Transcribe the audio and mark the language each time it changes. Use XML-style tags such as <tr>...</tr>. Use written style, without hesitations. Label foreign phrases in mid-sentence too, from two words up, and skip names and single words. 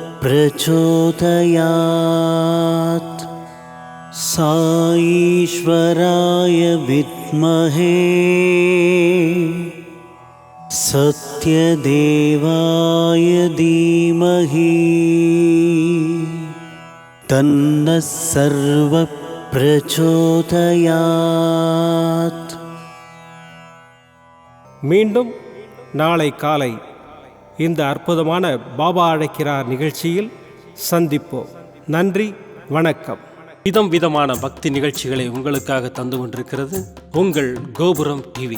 <sa>प्रचोदयात् साईश्वराय विद्महे सत्यदेवाय धीमहि तन्नः सर्वः प्रचोदयात्.</sa> <ta>மீண்டும் நாளை காலை இந்த அற்புதமான பாபா அழைக்கிறார் நிகழ்ச்சியில் சந்திப்போம். நன்றி, வணக்கம். விதமான பக்தி நிகழ்ச்சிகளை உங்களுக்காக தந்து கொண்டிருக்கிறது உங்கள் கோபுரம் டிவி.</ta>